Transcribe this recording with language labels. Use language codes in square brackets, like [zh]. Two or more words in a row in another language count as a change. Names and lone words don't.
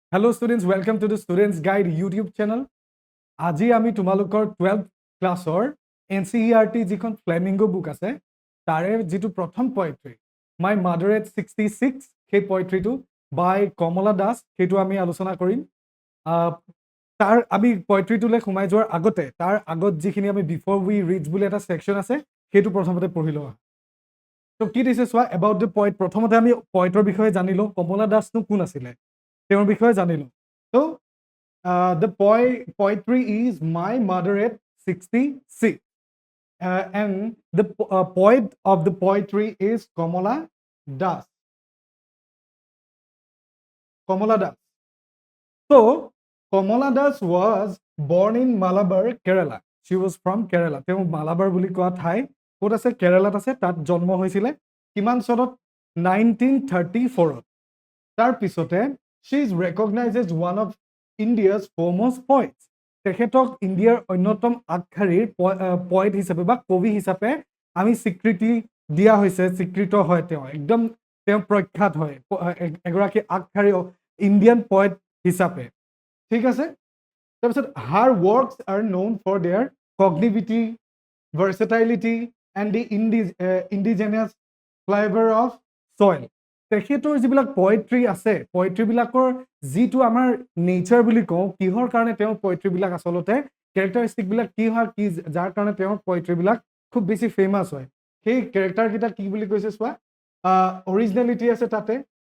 [en] Hello students, welcome to the Students Guide YouTube channel. [as] আজি আমি তোমালোকৰ 12th ক্লাছৰ NCERT যিখন ফ্লেমিংগো বুক আছে তাৰে যিটো প্ৰথম পোয়েট্ৰি মাই মাদাৰ এট 66 সেই পোয়েট্ৰিটো বাই কমলা দাস সেইটো আমি আলোচনা কৰিম। তাৰ আমি পোয়েট্ৰিটোলৈ সোমাই যোৱাৰ আগতে তাৰ আগত যিখিনি আমি বিফৰ উই ৰিডছ বুলি এটা সেকশন আছে সেইটো প্ৰথমতে পঢ়ি লওঁ। তো কি দিছে চোৱা [en] about the poet. [as] প্ৰথমতে আমি পয়েটৰ বিষয়ে জানিলো কমলা দাসনো কোন আছিলে তেওঁৰ বিষয়ে জানিলো। [en] তো the poetry is My Mother at 66. And the poet of the poetry is Kamala Das. Kamala Das. So, Kamala Das was born in Malabar, Kerala. She was from Kerala. [as] তেওঁ মালাবাৰ বুলি কোৱা ঠাই ক'ত আছে কেৰালাত আছে তাত জন্ম হৈছিলে কিমান চনত 1934 তাৰ পিছতে [en] she is recognized as one of India's foremost poets. [as] তেখেতক ইণ্ডিয়াৰ অন্যতম আগশাৰীৰ পয়েট হিচাপে বা কবি হিচাপে আমি স্বীকৃতি দিয়া হৈছে স্বীকৃত হয় তেওঁ একদম তেওঁ প্ৰখ্যাত হয় এগৰাকী আগশাৰী [en] Indian poet [as] হিচাপে ঠিক আছে। [en] তাৰপিছত her works are known for their cognitivity, versatility and the indigenous flavor of soil. [as] তেখেতৰ যিবিলাক পয়েট্ৰি আছে পয়েট্ৰিবিলাকৰ যিটো আমাৰ নেচাৰ বুলি কওঁ কিহৰ কাৰণে তেওঁৰ পয়েট্ৰিবিলাক আচলতে কেৰেক্টাৰিষ্টিকবিলাক কি হয় কি যাৰ কাৰণে তেওঁৰ পয়েট্ৰিবিলাক খুব বেছি ফেমাছ হয় সেই কেৰেক্টাৰকেইটা কি বুলি কৈছে চোৱা অৰিজিনেলিটি আছে তাতে